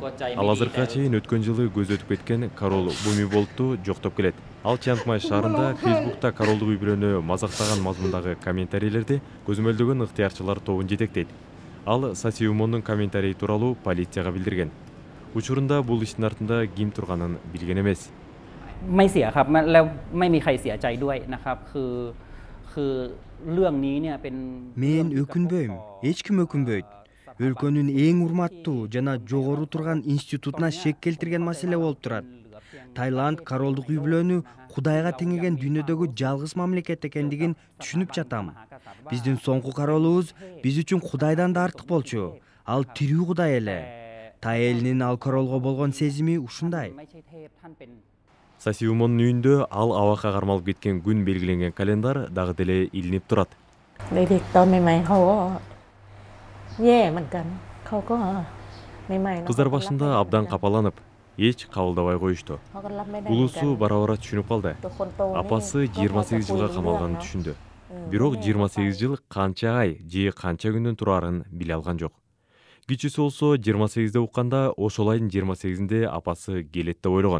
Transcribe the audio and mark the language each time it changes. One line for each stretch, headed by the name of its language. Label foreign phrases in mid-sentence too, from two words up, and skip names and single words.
Kyrgyz: Ал азыркыга чейин өткөн жылы көз өтүп кеткен король Бумиболтту жоктоп келет. Ал Чангмай шаарында Facebook'та королдук үй-бүлөнү мазактаган мазмундагы комментарийлерди көзөмөлдөгөн ыктыярчылар тобун жетектейт. Ал Сасиумондун комментарий тууралуу полицияга билдирген. Учурунда бул иштин артында ким турганын билген эмес.
Thai: ไม่เสียครับแล้วไม่มีใครเสียใจด้วยนะครับคือเรื่องนี้เนี่ยเป็น
Kyrgyz: Мен өкүнбөйм, эч ким өкүнбөйт. Өлкөнүн эң урматтуу жана жогору турган институтуна шек келтирген маселе болуп турат. Таиланд королдук үй-бүлөнү Кудайга теңеген дүйнөдөгү жалгыз мамлекет экендигин түшүнүп жатам. Биздин соңку королубуз биз үчүн Кудайдан да артык болчу. Ал тирүү Кудай эле. Тай элинин ал королго болгон сезими ушундай. Сасиумондун үйүндө ал абакка кармалып кеткен күн белгиленген календар дагы деле илинип турат.
Thai: เด็กๆตอนใหม่ๆเขาก็แย่เหมือนกันเขาก็ใหม่ๆ
Kyrgyz: Кыздар башында абдан капаланып, эч кабылдабай коюшту. Улусу бара-бара түшүнүп калды. Апасы 28 жылга камалганын түшүндү. Бирок 28 жыл канча ай же канча күндөн турарын биле алган жок. Кичүүсү болсо 28де укканда ошол айдын 28-inde апасы келет деп ойлогон.